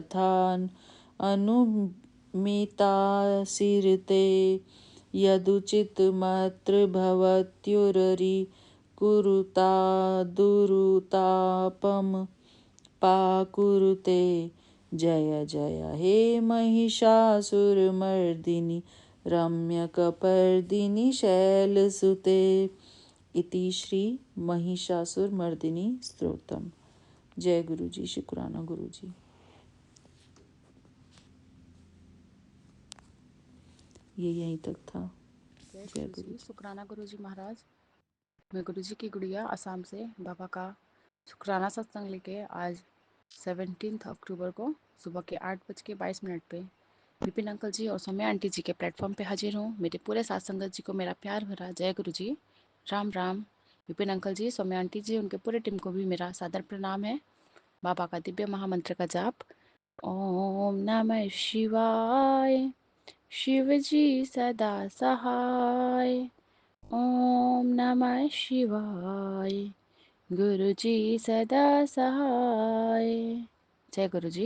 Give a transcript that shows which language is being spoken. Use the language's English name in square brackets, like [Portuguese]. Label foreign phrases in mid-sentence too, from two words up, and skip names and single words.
[Sanskrit] तथानुमितासिरते यदुचितमत्र भवत्युररि कुरुतादुरुतापं पाकुरुते जय जय हे महिषासुरमर्दिनि रम्यकपर्दिनि शैलसुते। इति श्री महिषासुरमर्दिनी स्तोत्रम। [Hindi] जय गुरु जी, शुक्राना गुरु जी। ये यहीं तक था। जय जय गुरु गुरु जी, जी। शुक्राना गुरु जी महाराज। मैं गुरु जी की गुड़िया असम से बाबा का शुक्राना सत्संग लेके आज 17 अक्टूबर को सुबह के 8:22 पे विपिन अंकल जी और सौम्या आंटी जी के प्लेटफॉर्म पे हाजिर हूँ। मेरे पूरे साथ संगत जी को मेरा प्यार भरा जय गुरु जी, राम राम। विपिन अंकल जी, सौम्या आंटी जी, उनके पूरे टीम को भी मेरा सादर प्रणाम है। बाबा का दिव्य महामंत्र का जाप। [Sanskrit] ओम नमः शिवाय, [Hindi] शिव जी सदा सहाय। [Sanskrit] ओम नमः शिवाय, [Hindi] गुरु जी सदा सहाय। जय गुरु जी।